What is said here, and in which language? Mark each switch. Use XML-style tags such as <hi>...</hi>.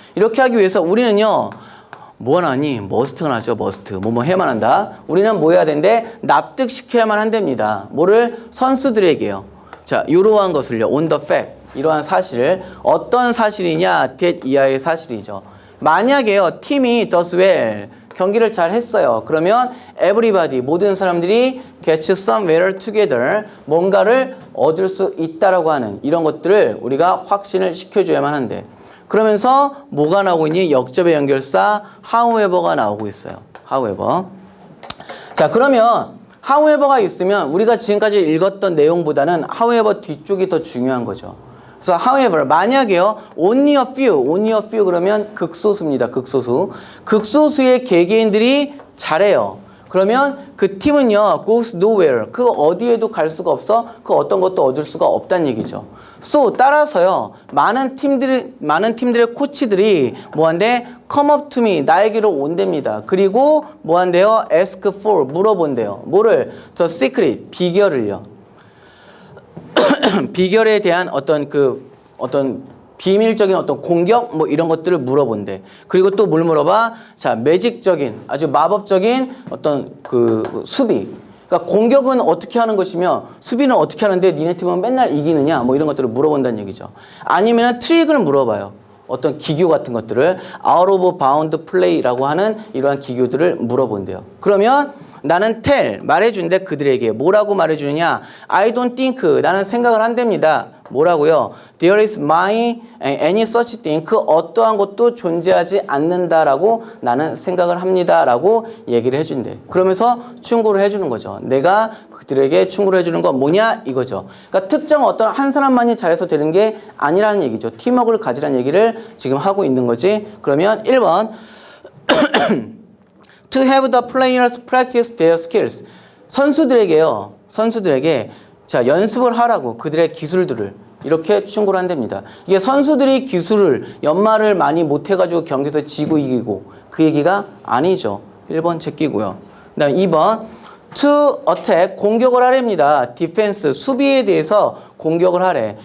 <ko>이렇게 하기 위해서 우리는요 뭐 하나니? 머스트가 나죠. 머스트. 뭐뭐 해야만 한다. 우리는 뭐 해야 된대? 납득시켜야만 한답니다. 뭐를? 선수들에게요. 자, 이러한 것을요. on the fact. 이러한 사실을 어떤 사실이냐? that 이하의 사실이죠. 만약에요.</ko> <en>팀이 does well.</en> <ko>경기를 잘 했어요.</ko> <en>그러면 everybody, 모든 사람들이 gets somewhere together.</en> <ko>뭔가를 얻을 수 있다라고 하는 이런 것들을 우리가 확신을 시켜줘야만 한대. 그러면서 뭐가 나오고 있니? 역접의 연결사 however가 나오고 있어요.</ko> <en>however.</en> <ko>자, 그러면 however가 있으면 우리가 지금까지 읽었던 내용보다는 however 뒤쪽이 더 중요한 거죠. 그래서 however 만약에요 only a few 그러면 극소수입니다. 극소수. 극소수의 개개인들이 잘해요. 그러면 그 팀은요 goes nowhere. 그 어디에도 갈 수가 없어. 그 어떤 것도 얻을 수가 없다는 얘기죠. So 따라서요 많은 팀들의 코치들이 뭐한대?</ko> <en>come up to me 나에게로 온답니다.</en> <ko>그리고 뭐한대요?</ko> <en>ask for 물어본대요.</en> <ko>뭐를?</ko> <en>the secret 비결을요.</en> <ko>비결에 대한 어떤 비밀적인 어떤 공격 뭐 이런 것들을 물어본대. 그리고 또 뭘 물어봐? 자, 매직적인 아주 마법적인 어떤 그 수비. 그러니까 공격은 어떻게 하는 것이며 수비는 어떻게 하는데 니네 팀은 맨날 이기느냐 뭐 이런 것들을 물어본다는 얘기죠. 아니면은 트릭을 물어봐요. 어떤 기교 같은 것들을 out of bound play 라고 하는 이러한 기교들을 물어본대요. 그러면 나는 tell 말해준대 그들에게 뭐라고 말해주느냐? I don't think 나는 생각을 한답니다. 뭐라고요? There is any such thing 그 어떠한 것도 존재하지 않는다라고 나는 생각을 합니다라고 얘기를 해준대. 그러면서 충고를 해주는 거죠. 내가 그들에게 충고를 해주는 건 뭐냐 이거죠. 그러니까 특정 어떤 한 사람만이 잘해서 되는 게 아니라는 얘기죠. 팀워크를 가지라는 얘기를 지금 하고 있는 거지.</ko> <en>그러면 1번 To have the players practice their skills.</en> <ko>선수들에게 자 연습을 하라고 그들의 기술들을 이렇게 충고를 한답니다. 이게 선수들이 기술을 연말을 많이 못해가지고 경기에서 지고 이기고 그 얘기가 아니죠. 1번 제끼고요. 그 다음 2번 to attack, 공격을 하랍니다. defense, 수비에 대해서 공격을 하래.</ko>